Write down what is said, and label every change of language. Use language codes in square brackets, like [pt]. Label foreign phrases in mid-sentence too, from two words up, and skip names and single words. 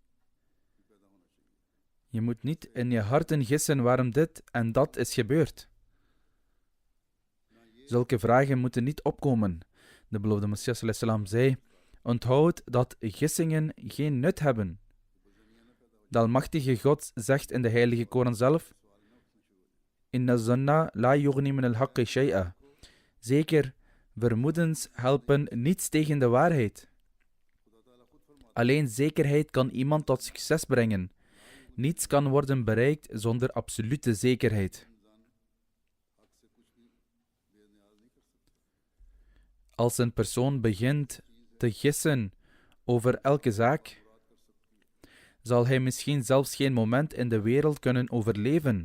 [nl] Je moet niet in je harten gissen waarom dit en dat is gebeurd. Zulke vragen moeten niet opkomen. De beloofde Messias [ar] عليه السلام [nl] zei, onthoud dat gissingen geen nut hebben. De Almachtige God zegt in de heilige Koran zelf, [ar] إن الظن لا يغني من الحق شيئا. [nl] Zeker, vermoedens helpen niets tegen de waarheid. Alleen zekerheid kan iemand tot succes brengen. Niets kan worden bereikt zonder absolute zekerheid. Als een persoon begint te gissen over elke zaak, zal hij misschien zelfs geen moment in de wereld kunnen overleven.